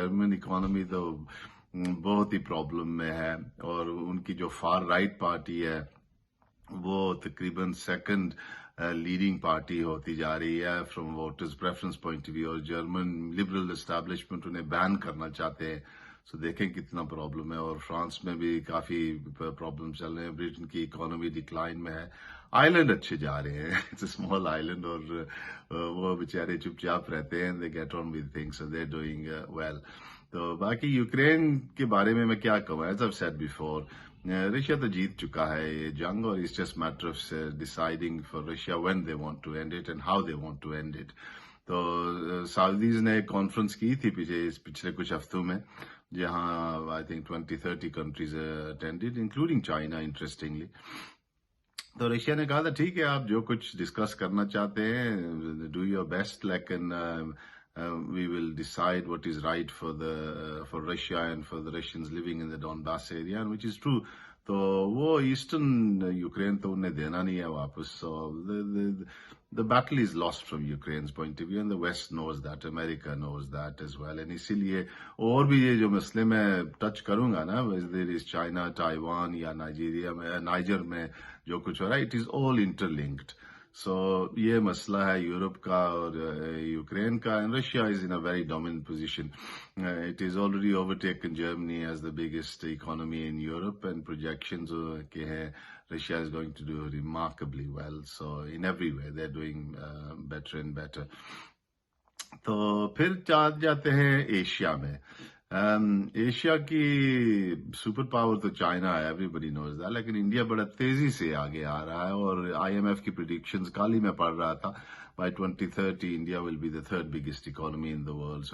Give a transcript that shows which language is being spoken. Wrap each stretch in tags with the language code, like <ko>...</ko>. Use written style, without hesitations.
<ur>German economy تو بہت ہی problem میں ہے، اور ان کی جو فار رائٹ پارٹی ہے وہ تقریباً سیکنڈ لیڈنگ پارٹی ہوتی جا رہی ہے</ur> <en>from voters preference point of view,</en> <ur>اور جرمن لبرل اسٹیبلشمنٹ انہیں بین کرنا چاہتے ہیں. سو دیکھیں کتنا پرابلم ہے. اور فرانس میں بھی کافی پرابلم چل رہے ہیں. برٹن کی اکانومی ڈکلائن میں ہے. آئیلینڈ اچھے جا رہے ہیں،</ur> <en>it's a small island,</en> <ur>اور وہ بیچارے چپ چاپ رہتے ہیں.</ur> <en>They get on with things, they are doing well.</en> <ur>تو باقی یوکرین کے بارے میں کیا کہوں،</ur> <en>as I said before,</en> <ur>Russia تو جیت چکا ہے یہ جنگ، اور</ur> <en>It's just matter of deciding for Russia when they want to end it and how they want to end it.</en> <ur>تو سعودیز نے ایک کانفرنس کی تھی پچھلے کچھ ہفتوں میں، جہاں</ur> <en>I think 20-30 countries attended including China interestingly.</en> <ur>تو رشیا نے کہا تھا ٹھیک ہے آپ جو کچھ ڈسکس کرنا چاہتے ہیں</ur> <en>do your best,</en> <ur>لیکن</ur> <en>we will decide what is right for Russia and for the Russians living in the Donbass area, and which is true.</en> <ur>تو وہ ایسٹرن یوکرین تو انہیں دینا نہیں ہے واپس.</ur> <en>So the battle is lost from Ukraine's point of view, and the West knows that, America knows that as well.</en> <ur>And اسی لیے اور بھی یہ جو مسئلے میں ٹچ کروں گا نا،</ur> <en>there is China, Taiwan</en> <ur>یا نائجر میں جو کچھ ہو رہا ہے،</ur> <en>it is all interlinked.</en> <ur>سو یہ مسئلہ ہے یورپ کا اور یوکرین کا.</ur> <en>And Russia is in a very dominant position. It is already over taken Germany as the biggest economy in Europe, and projections</en> <ur>کے ہیں</ur> <en>Russia is going to do remarkably well. So in every way they're doing better and better.</en> <ur>تو پھر جاتے ہیں Asia میں. Asia کی super power تو China ہے,</ur> <en>everybody knows that,</en> <ur>لیکن انڈیا بڑا تیزی سے آگے آ رہا ہے. اور آئی ایم ایف کی پریڈکشنز کل ہی میں پڑھ رہا تھا,</ur> <en>By 2030 India will be the third biggest economy in the world.</en>